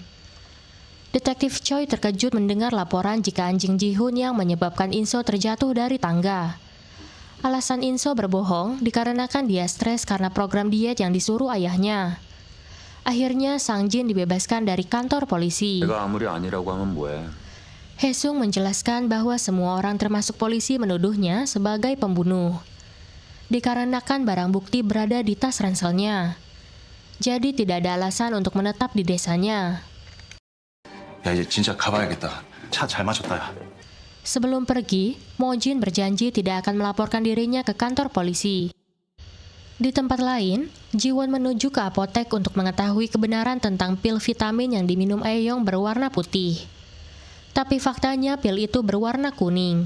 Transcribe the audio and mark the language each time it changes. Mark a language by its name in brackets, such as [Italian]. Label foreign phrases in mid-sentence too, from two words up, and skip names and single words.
[Indonesian] Detektif Choi terkejut mendengar laporan jika anjing Jihun yang menyebabkan Inso terjatuh dari tangga. Alasan Inso berbohong dikarenakan dia stres karena program diet yang disuruh ayahnya. Akhirnya Sang Jin dibebaskan dari kantor polisi. [Korean] 내가 아무리 아니라고 하면 뭐해? [Indonesian] Haesung menjelaskan bahwa semua orang termasuk polisi menuduhnya sebagai pembunuh. Dikarenakan barang bukti berada di tas ranselnya. Jadi tidak ada alasan untuk menetap di desanya. [Korean] 야, 이제 진짜 가봐야겠다. 차 잘 마셨다. 야. [Indonesian] Sebelum pergi, Mojin berjanji tidak akan melaporkan dirinya ke kantor polisi. Di tempat lain, Jiwon menuju ke apotek untuk mengetahui kebenaran tentang pil vitamin yang diminum Aeyong berwarna putih. Tapi faktanya pil itu berwarna kuning.